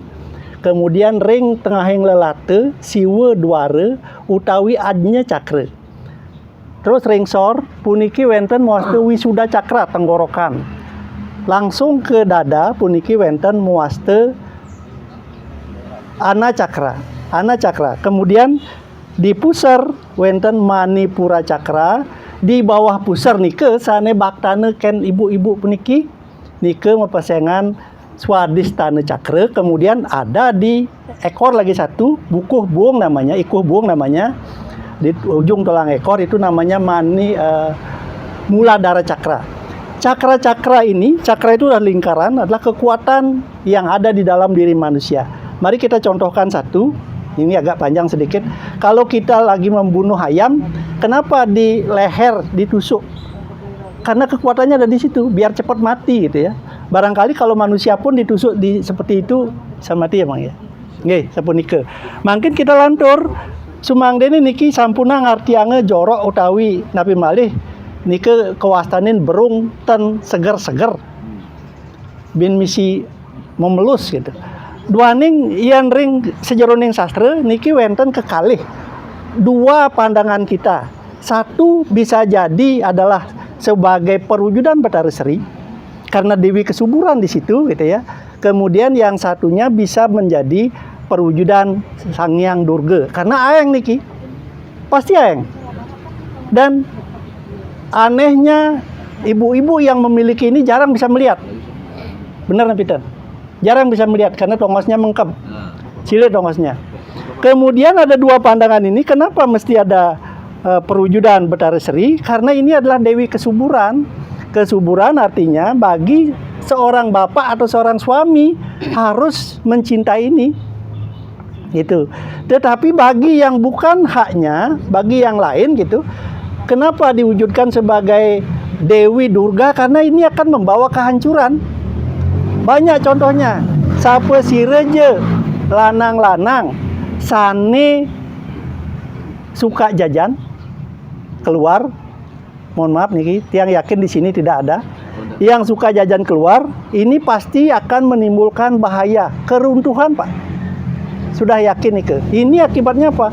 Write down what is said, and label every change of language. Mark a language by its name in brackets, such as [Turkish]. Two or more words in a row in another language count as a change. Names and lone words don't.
[Balinese] Kemudian ring tengahing lelate siwa dwara utawi adnya cakre. Terus ring sor puniki wenten muaste wisuda cakra tenggorokan. [Indonesian] Langsung ke dada [Balinese] puniki wenten muaste ana cakra. [Indonesian] Kemudian di pusar [Balinese] wenten manipura cakra, [Indonesian] di bawah pusar [Balinese] nike sane baktane ken ibu-ibu puniki nike mapasengan swadhisthana cakra. [Indonesian] Kemudian ada di ekor lagi satu ikuh buung namanya di ujung tulang ekor itu namanya muladhara cakra. Cakra itu adalah lingkaran, adalah kekuatan yang ada di dalam diri manusia. Mari kita contohkan satu. Ini agak panjang sedikit. Kalau kita lagi membunuh ayam, kenapa di leher ditusuk? Karena kekuatannya ada di situ, biar cepat mati gitu ya. Barangkali kalau manusia pun ditusuk seperti itu, bisa mati ya Bang ya. [Balinese] Nggih, sapunika. Mangkin kita lantur sumangdene niki sampuna ngartiange jorok utawi napi malih nike kewastanin berung ten seger-seger. Bin misi memelus gitu. Duaning yan ring sejeroning sastra niki wenten kekalih [Indonesian] dua pandangan kita. Satu bisa jadi adalah sebagai perwujudan Bathara Sri karena Dewi Kesuburan di situ gitu ya. Kemudian yang satunya bisa menjadi perwujudan Sang Hyang Durga karena [Balinese] aeng niki pasti aeng. [Indonesian] Dan anehnya ibu-ibu yang memiliki ini jarang bisa melihat. Benar Peter? Jarang bisa melihat karena [Balinese] tongosnya mengkep. Cilik tongosnya. [Indonesian] Kemudian ada dua pandangan ini. Kenapa mesti ada perwujudan Bathara Sri? Karena ini adalah Dewi Kesuburan. Kesuburan artinya bagi seorang bapak atau seorang suami harus mencintai ini. Gitu. Tetapi bagi yang bukan haknya, bagi yang lain gitu. Kenapa diwujudkan sebagai Dewi Durga? Karena ini akan membawa kehancuran. Banyak contohnya. [Balinese] Sapa sireje lanang-lanang sane suka jajan keluar. [Indonesian] Mohon maaf nih, tiang yakin di sini tidak ada. Yang suka jajan keluar, ini pasti akan menimbulkan bahaya keruntuhan, Pak. Sudah yakin nih. Ini akibatnya apa?